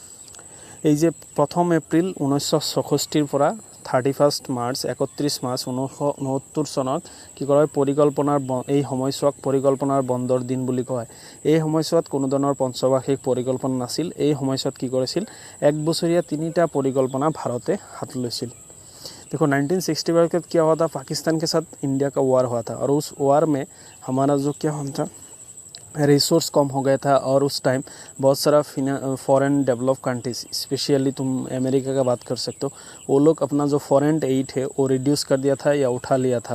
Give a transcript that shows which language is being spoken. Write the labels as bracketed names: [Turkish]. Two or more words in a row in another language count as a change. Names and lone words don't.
[Assamese] এই যে 1 এপ্ৰিল 1964 পৰা 31 মাৰ্চ 31 মাৰ্চ 1969 চনত কি কৰা হয়, পৰিকল্পনাৰ এই সময়ছোৱাক পৰিকল্পনাৰ বন্ধৰ দিন বুলি কয়। এই সময়ছোৱাত কোনো ধৰণৰ পঞ্চবাৰ্ষিক পৰিকল্পনা নাছিল। এই সময়ছোৱাত কি কৰিছিল, এক বছৰীয়া 3টা परिकल्पना ভাৰতে হাত লৈছিল। [Hindi] देखो 1965 के क्या हुआ था, पाकिस्तान के साथ इंडिया का वार हुआ था और उस वार में हमारा जो क्या हुआ था, रिसोर्स कम हो गया था। और उस टाइम बहुत सारा [English] foreign develop countries, [Hindi] स्पेशली तुम अमेरिका का बात कर सकते हो, वो लोग अपना जो [English] foreign aid [Hindi] है वो रिड्यूस कर दिया था या उठा लिया था।